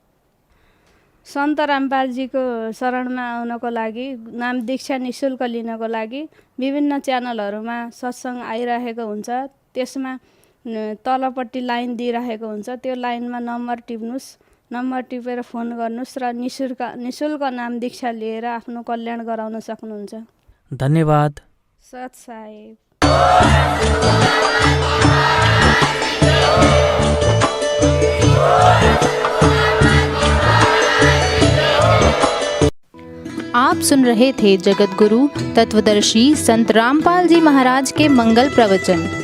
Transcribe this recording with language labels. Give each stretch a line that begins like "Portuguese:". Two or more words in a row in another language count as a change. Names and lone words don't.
Nepali: सन्त रामपालजीको शरणमा आउनको लागि नाम दीक्षा निःशुल्क लिनको लागि विभिन्न च्यानलहरूमा सत्सङ्ग आइरहेको हुन्छ। त्यसमा तलपट्टि लाइन दिइरहेको हुन्छ। त्यो लाइनमा नम्बर टिप्नुहोस्, नम्बर टिपेर फोन गर्नुहोस् र निःशुल्क नाम दीक्षा लिएर आफ्नो कल्याण गराउन सक्नुहुन्छ। धन्यवाद। सत साहेब।
Hindi: आप सुन रहे थे जगत गुरु तत्वदर्शी संत रामपाल जी महाराज के मंगल प्रवचन।